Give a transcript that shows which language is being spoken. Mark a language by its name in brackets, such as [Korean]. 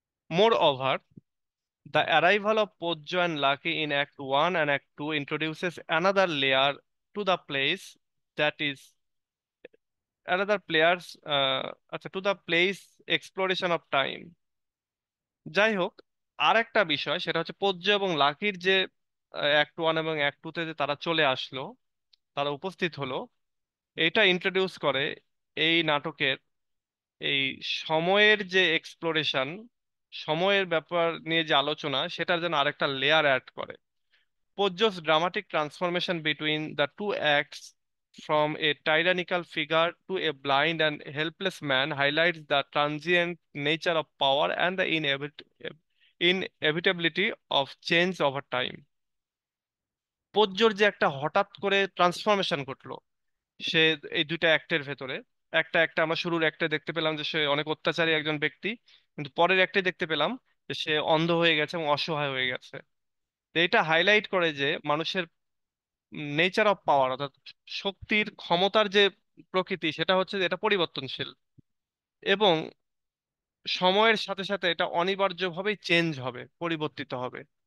[English] Moreover, the arrival of Poggio and Lucky in Act 1 and Act 2 introduces another layer to the place, that is another players আচ্ছা, to the place exploration of time। [Bangla] যাই হোক, আর একটা বিষয় সেটা হচ্ছে পোজ্জ এবং লাকির যে act 1 এবং অ্যাক্ট 2 তে যে তারা চলে আসলো, তারা উপস্থিত হলো, এটা ইন্ট্রোডিউস করে এই নাটকের এই সময়ের যে এক্সপ্লোরেশন, সময়ের ব্যাপার নিয়ে যে আলোচনা, সেটার যেন আরেকটা লেয়ার অ্যাড করে। [English] Poggio's dramatic transformation between the two acts, from a tyrannical figure to a blind and helpless man, highlights the transient nature of power and the inevitability of change over time। [Bangla] পোজ্জোর যে একটা হঠাৎ করে transformation ঘটলো, সে এই দুইটা অ্যাক্টের ভেতরে, একটা আমরা শুরুর অ্যাক্টে দেখতে পেলাম যে সে অনেক অত্যাচারী একজন ব্যক্তি, কিন্তু পরের অ্যাক্টে দেখতে পেলাম যে সে অন্ধ হয়ে গেছে এবং অসহায় হয়ে গেছে। তো এটা হাইলাইট করে যে মানুষের নেচার অফ পাওয়ার, অর্থাৎ শক্তির, ক্ষমতার যে প্রকৃতি, সেটা হচ্ছে যে এটা পরিবর্তনশীল, এবং সময়ের সাথে সাথে এটা অনিবার্যভাবেই চেঞ্জ হবে, পরিবর্তিত হবে।